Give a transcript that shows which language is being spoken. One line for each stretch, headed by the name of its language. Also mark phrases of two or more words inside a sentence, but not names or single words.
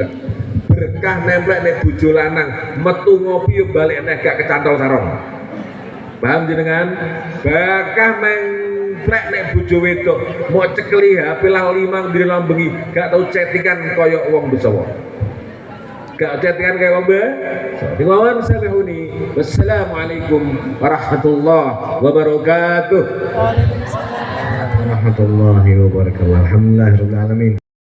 Javanese: Berkah nemplek nek bojo lanang metu ngopi ya balik neh gak kecantol sarong. Paham jenengan? Berkah nemplek nek bojo wedok mau cekeli HP lah 5 dina bengi gak tau chattingan kaya wong besawa. Gak chattingan kaya wong be. Dimawon samehuni.
Arabic: والسلام عليكم ورحمة الله وبركاته. وعليكم السلام ورحمة الله وبركاته. الحمد لله رب العالمين.